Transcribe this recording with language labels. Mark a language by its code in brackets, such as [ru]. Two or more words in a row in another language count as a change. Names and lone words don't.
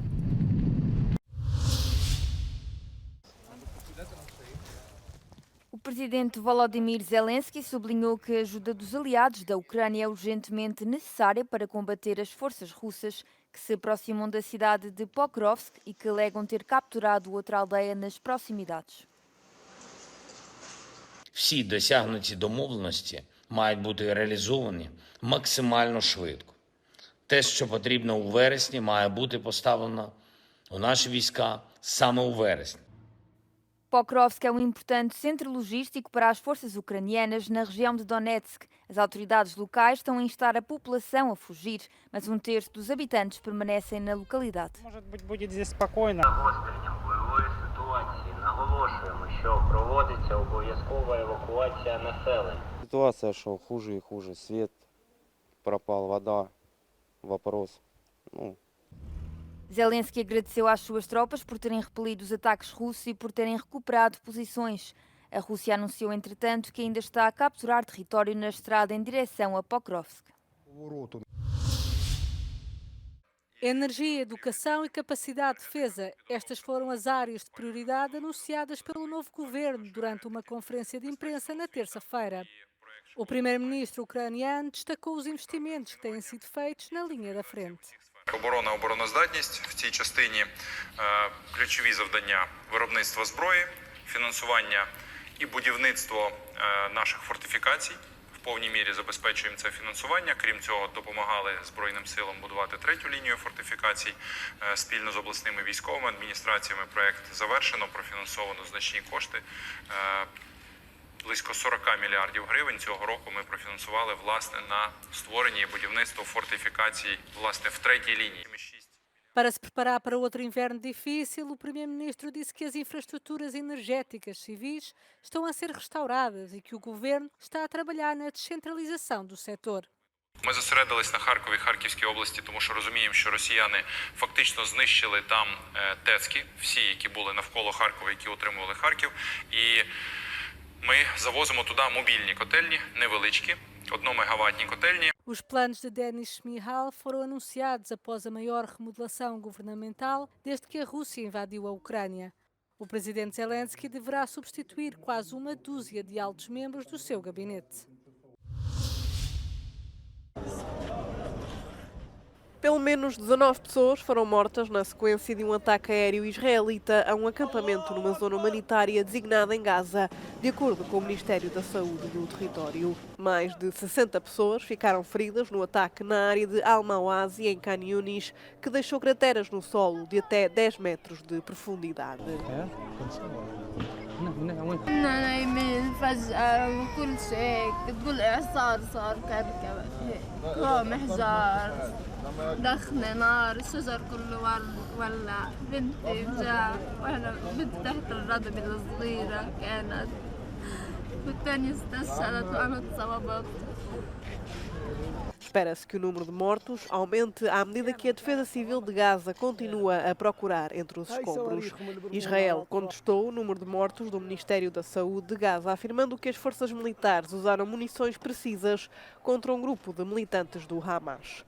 [pt] O presidente Volodymyr Zelensky sublinhou que a ajuda dos aliados da Ucrânia é urgentemente necessária para combater as forças russas que se aproximam da cidade de Pokrovsk e que alegam ter capturado outra aldeia nas proximidades. [uk] Всі досягнуті домовленості мають бути реалізовані максимально швидко. Те, що потрібно у вересні, має бути поставлено у наші війська саме у вересні. [pt] Pokrovsk é um importante centro logístico para as forças ucranianas na região de Donetsk. As autoridades locais estão a instar a população a fugir, mas 1/3 dos habitantes permanecem na localidade. [uk] Загостренням бойової ситуації наголошуємо, що проводиться обов'язкова евакуація населення. [ru] Ситуация, что хуже и хуже. Свет пропал, вода, вопрос. [pt] Zelensky agradeceu às suas tropas por terem repelido os ataques russos e por terem recuperado posições. A Rússia anunciou, entretanto, que ainda está a capturar território na estrada em direção a Pokrovsk. Energia, educação e capacidade de defesa. Estas foram as áreas de prioridade anunciadas pelo novo governo durante uma conferência de imprensa na terça-feira. O primeiro-ministro ucraniano destacou os investimentos que têm sido feitos na linha da frente. [uk] Оборона, обороноздатність в цій частині ключові завдання виробництва зброї, фінансування і будівництво наших фортифікацій. В повній мірі забезпечуємо це фінансування. Крім цього, допомагали Збройним силам будувати 3-ю лінію фортифікацій спільно з обласними військовими адміністраціями. Проєкт завершено, профінансовано значні кошти. Близько 40 мільярдів гривень цього року ми профінансували, власне, на створення і будівництво фортифікацій, власне, в 3-й лінії. [pt] Para se preparar para outro inverno difícil, o primeiro-ministro disse que as infraestruturas energéticas civis estão a ser restauradas e que o governo está a trabalhar na descentralização do setor. [uk] Ми зосередились на Харкові, Харківській області, тому що розуміємо, що росіяни фактично знищили там ТЕЦки, всі, які були навколо Харкова, які утримували Харків. І ми завозимо туди мобільні котельні, невеличкі, 1-мегаваттні котельні. [pt] Os planos de Denis Shmyhal foram anunciados após a maior remodelação governamental desde que a Rússia invadiu a Ucrânia. O presidente Zelensky deverá substituir quase uma dúzia de altos membros do seu gabinete. Pelo menos 19 pessoas foram mortas na sequência de um ataque aéreo israelita a um acampamento numa zona humanitária designada em Gaza, de acordo com o Ministério da Saúde do território. Mais de 60 pessoas ficaram feridas no ataque na área de Al-Mawazi, em Khan Yunis, que deixou crateras no solo de até 10 metros de profundidade. [ar] كنا نايمين فجأة وكل شيء تقول إعصار صار كركبة قام حجار دخنة نار الشجر كله ولع بنتي جاع وأنا بنتي تحت الردبة الصغيرة كانت والتانية استشهدت وأنا اتصابت. [pt] Espera-se que o número de mortos aumente à medida que a Defesa Civil de Gaza continua a procurar entre os escombros. Israel contestou o número de mortos do Ministério da Saúde de Gaza, afirmando que as forças militares usaram munições precisas contra um grupo de militantes do Hamas.